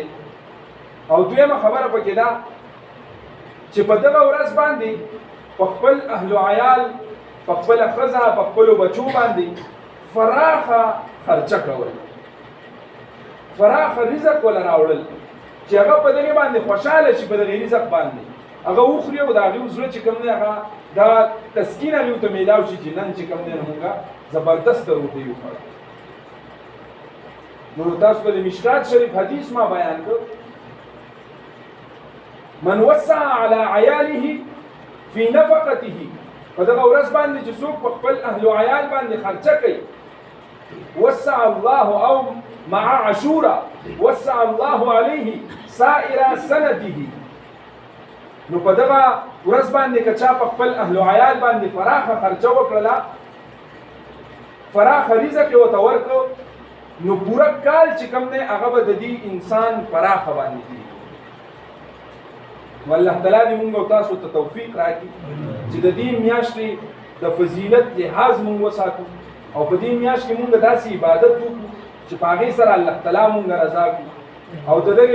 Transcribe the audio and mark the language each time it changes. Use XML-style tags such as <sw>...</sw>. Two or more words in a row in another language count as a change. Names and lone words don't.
<ps>او دویمه خبره پکې ده چې په دغه ورځ باندې په خپل اهل و عیال په خپل ښځه په خپلو بچو باندې فراخه خرچه کول، فراخه رزق ولا راوړل چې هغه په دغه باندې خوشاله شي، په دغه رزق باندې هغه وخوري او د هغې زړه چې کوم دی هغه دا تسکین هغې ورته میلاو شي چې نن چې کوم دی مونږه زبردسته روټۍ وخوړه. نو تاسو ته د مشکات شریف حدیث ما بیان کړ،</ps> <ar>من وسع على عیاله فی نفقته.</ar> <ps>په دغه ورځ باندې چې څوک په خپل اهل و عیال باندې خرچه کوي،</ps> <ar>وسع الله او مع عاشورا وسع الله علیه سائر سنته.</ar> <ps>نو په دغه ورځ باندې که چا په خپل اهل و عیال باندې فراخه خرچه وکړله، فراخه رزق یې ورته ورکړو، نو پوره کال چې کوم دی هغه به د دې انسان فراخه باندې کېږي. نو الله تعالی دې مونږ او تاسو ته توفیق راکړي چې د دې میاشتې د فضیلت لحاظ مونږ وساتو او په دې میاشت کې مونږ داسې عبادت وکړو چې په هغې سره الله تعالی مونږ رضا کړي او د دغې</ps>